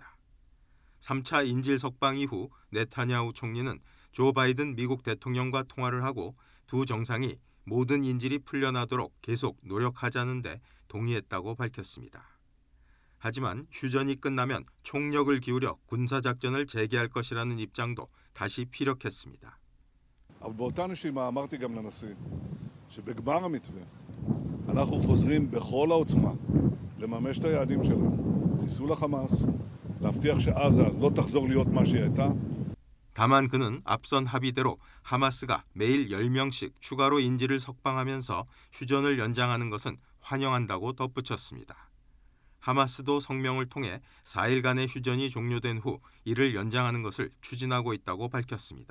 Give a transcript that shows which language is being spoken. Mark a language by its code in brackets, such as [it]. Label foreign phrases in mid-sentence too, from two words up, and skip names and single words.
[ko] 3차 인질 석방 이후 네타냐후 총리는 조 바이든 미국 대통령과 통화를 하고 두 정상이 모든 인질이 풀려나도록 계속 노력하자는데 동의했다고 밝혔습니다. 하지만 휴전이 끝나면 총력을 기울여 군사작전을 재개할 것이라는 입장도 다시 피력했습니다. [he] אבל באותה נשימה אמרתי גם לנשיא שבגמר המתווה אנחנו חוזרים בכל העוצמה לממש את היעדים שלנו, חיסול החמאס, להבטיח שעזה לא תחזור להיות מה שהיא הייתה. [ko] 다만 그는 앞선 합의대로 하마스가 매일 10명씩 추가로 인질을 석방하면서 휴전을 연장하는 것은 환영한다고 덧붙였습니다. 하마스도 성명을 통해 4일간의 휴전이 종료된 후 이를 연장하는 것을 추진하고 있다고 밝혔습니다.